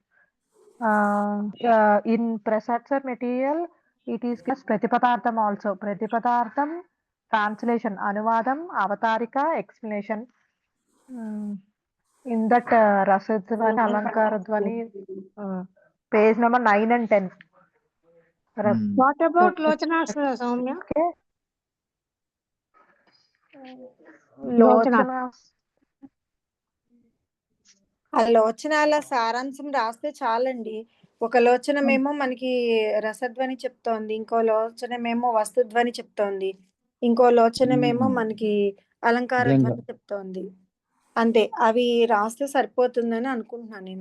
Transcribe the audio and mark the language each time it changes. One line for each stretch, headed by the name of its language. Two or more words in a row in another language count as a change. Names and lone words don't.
English: In Prasad sir material, it is just Pratipadartham also. Pratipadartham, translation, Anuvadam, Avatarika, explanation. In that Rasadhvani, Alankaradhvani, page number 9 and 10. What about Lochanas, Soumya? Okay. Lochana. Lochana.
Telugu: ఆ లోచనాల సారాంశం రాస్తే చాలండి. ఒక లోచనమేమో మనకి రసధ్వని చెప్తోంది, ఇంకో లోచనమేమో వస్తుధ్వని చెప్తోంది, ఇంకో లోచనమేమో మనకి అలంకార ధ్వని చెప్తోంది. అంతే, అవి రాస్తే సరిపోతుందని అనుకుంటున్నాను నేను.